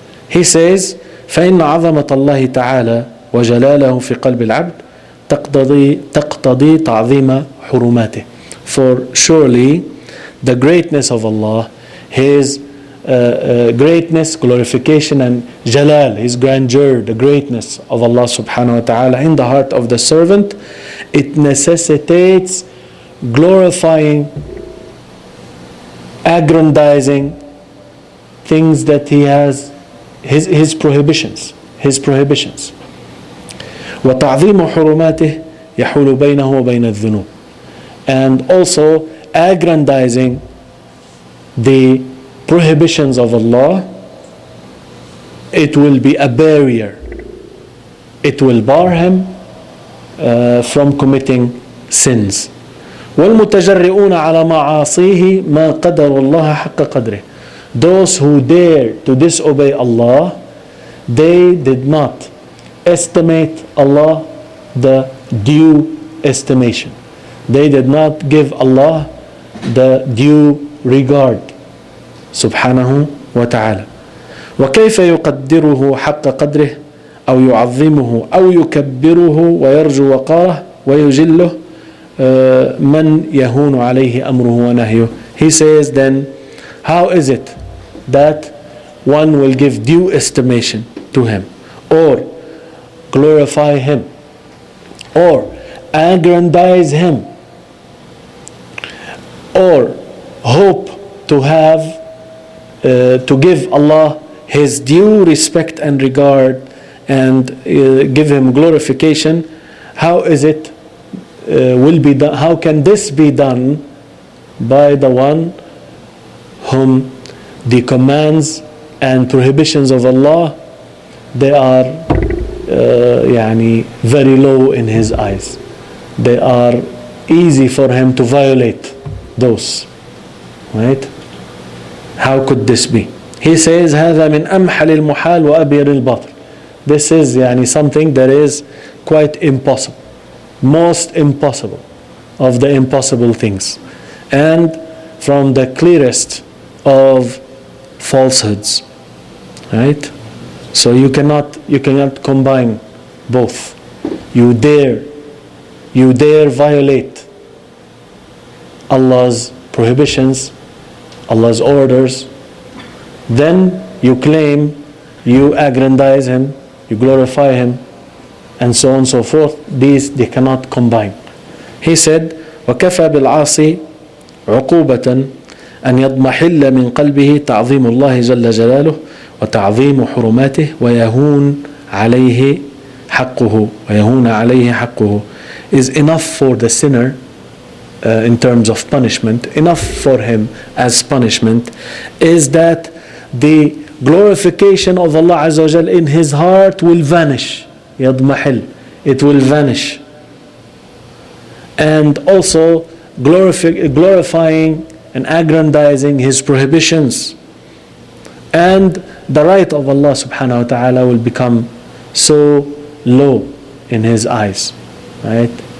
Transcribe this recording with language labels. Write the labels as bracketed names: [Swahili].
[Arabic] He says فإن عظمة الله تعالى وجلاله في قلب العبد تقتضي تعظيم حرماته. [English] For surely the greatness of Allah, his greatness, glorification, and jalal, his grandeur, the greatness of Allah subhanahu wa ta'ala in the heart of the servant, it necessitates glorifying, aggrandizing things that he has, his prohibitions. [Arabic] وتعظيم حرماته يحول بينه وبين الذنوب. [English] And also aggrandizing the prohibitions of Allah, it will be a barrier. It will bar him from committing sins. [Arabic] والمتجرئون على معاصيه ما قدر الله حق قدره. [English] Those who dare to disobey Allah, they did not estimate Allah the due estimation. They did not give Allah the due regard subhanahu wa ta'ala. [Arabic] وكيف يقدره حق قدره أو يعظمه أو يكبره ويرجو وقاره ويجله من يهون عليه أمره ونهيه. [English] He says then, how is it that one will give due estimation to him, or glorify him, or aggrandize him, or hope to have to give Allah his due respect and regard and give him glorification? How is it will be done? How can this be done by the one whom the commands and prohibitions of Allah, they are very low in his eyes. They are easy for him to violate those, right? How could this be? He says [Arabic] هذا من أمحل المحال وأبين الباطل. [English] This is something that is quite impossible, most impossible of the impossible things, and from the clearest of falsehoods, right? So you cannot combine both. You dare violate Allah's prohibitions, Allah's orders, then you claim you aggrandize him, you glorify him, and so on and so forth. These they cannot combine. He said [Arabic] وكفى بالعاصي عقوبة أن يضمحل من قلبه تعظيم الله جل جلاله وتعظيم حرماته ويهون عليه حقه [English] is enough for the sinner in terms of punishment. Enough for him as punishment is that the glorification of Allah Azza wa Jal in his heart will vanish. يضمحل, it will vanish. And also glorifying and aggrandizing his prohibitions, and the right of Allah subhanahu wa ta'ala will become so low in his eyes, right?